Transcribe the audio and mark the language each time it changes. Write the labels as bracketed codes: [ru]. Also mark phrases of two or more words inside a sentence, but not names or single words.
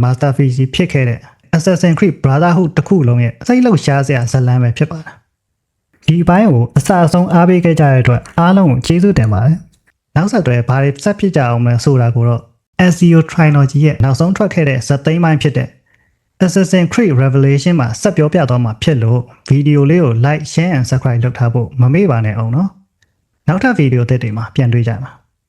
[my] masterpiece ကြီးဖြစ်ခဲ့တဲ့ Assassin's Creed Brotherhood တစ်ခုလုံးရဲ့စိတ်လှုပ်ရှားစရာဇာတ်လမ်းပဲဖြစ်ပါတယ်ဒီဘိုင်းကိုအစအဆုံးအားပေးခဲ့ကြတဲ့အတွက်အားလုံးကိုကျေးဇူးတင်ပါတယ်နောက်ဆက်တွဲဘာတွေဆက်ဖြစ်ကြအောင်လဲဆိုတာကိုတော့ SEO Trilogy ရဲ့နောက်ဆုံးထွက်ခဲ့တဲ့ဇာတ်သိမ်းပိုင်းဖြစ်တဲ့ Assassin's Creed Revelation မှာဆက်ပြောပြသွားမှာဖြစ်လို့ဗီဒီယိုလေးကို [en] like, share and subscribe [my] လုပ်ထားဖို့မမေ့ပါနဲ့အောင်နော်နောက်ထပ်ဗီဒီယိုသစ်တွေမှာပြန်တွေ့ကြပါ